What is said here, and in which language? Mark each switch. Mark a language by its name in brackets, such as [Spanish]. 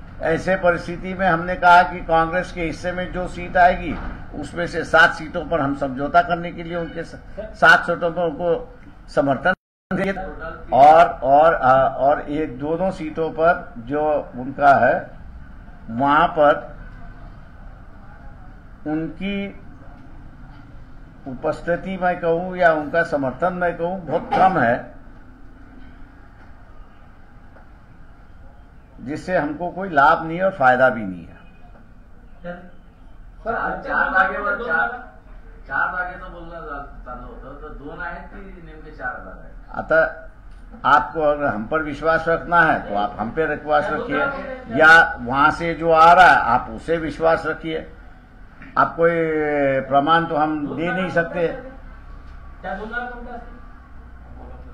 [Hindi] ऐसे परिस्थिति में हमने कहा कि कांग्रेस के हिस्से में जो सीट आएगी उसमें से 7 सीटों पर हम समझौता करने के लिए उनके 7 सीटों पर उनको समर्थन दिए और एक दोनों सीटों पर जो उनका है वहां पर उनकी उपस्थिति मैं कहूं या उनका समर्थन मैं कहूं बहुत कम है, जिससे हमको कोई लाभ नहीं और फायदा भी नहीं है। [Marathi] चार जागेवर चार जागेचं बोलणं चालू होतं, तर 2 आहेत की नेमके 4 जागा आहेत? [Hindi] अतः आपको अगर हम पर विश्वास रखना है तो आप हम पे विश्वास रखिए, या वहां से जो आ रहा है आप उसे विश्वास रखिए। आप कोई प्रमाण तो हम दे नहीं सकते, [Marathi] त्या 2 जागा कोणत्या असतील?